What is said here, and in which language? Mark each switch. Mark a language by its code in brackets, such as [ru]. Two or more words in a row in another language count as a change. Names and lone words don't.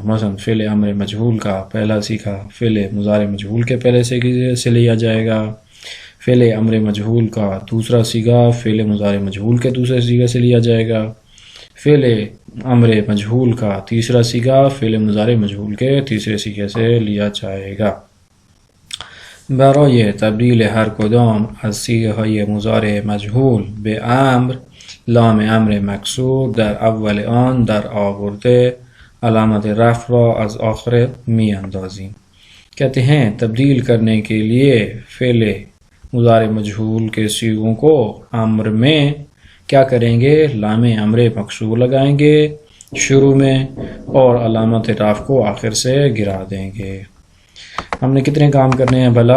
[ur] مثلا فعل امر مجہول کا پہلا صیغہ فعل مضارع مجہول کے پہلے صیغے سے لیا جائے گا، فعل امر مجہول کا دوسرا صیغہ فعل مضارع مجہول کے دوسرے صیغے سے لیا جائے گا، فعل امر مجہول کا تیسرا صیغہ فعل مضارع مجہول کے تیسرے صیغے سے لیا جائے گا۔ [fa] برای تبدیل هر کدام از صیغه‌های مضارع مجهول به امر، لام امر مکسور در اول آن در آورده علامت رفع را از آخر می اندازیم۔ [ur] کہتے ہیں تبدیل کرنے کے لیے فعل مضارع مجہول کے صیغوں کو امر میں کیا کریں گے؟ لام امر مکسور لگائیں گے شروع میں اور علامت رفع کو آخر سے گرا دیں گے۔ ہم نے کتنے کام کرنے ہیں بھلا؟